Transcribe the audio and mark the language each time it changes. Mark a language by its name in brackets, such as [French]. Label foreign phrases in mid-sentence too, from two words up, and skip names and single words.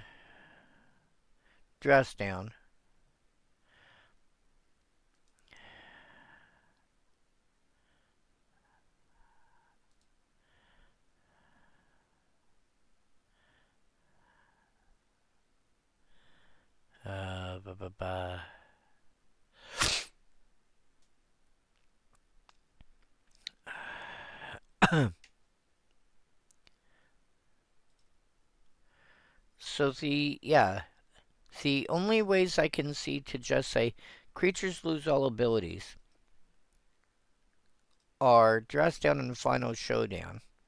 [English] Dress Down. Uh, ba, ba, ba. So the only ways I can see to just say creatures lose all abilities are Dress Down and Final Showdown.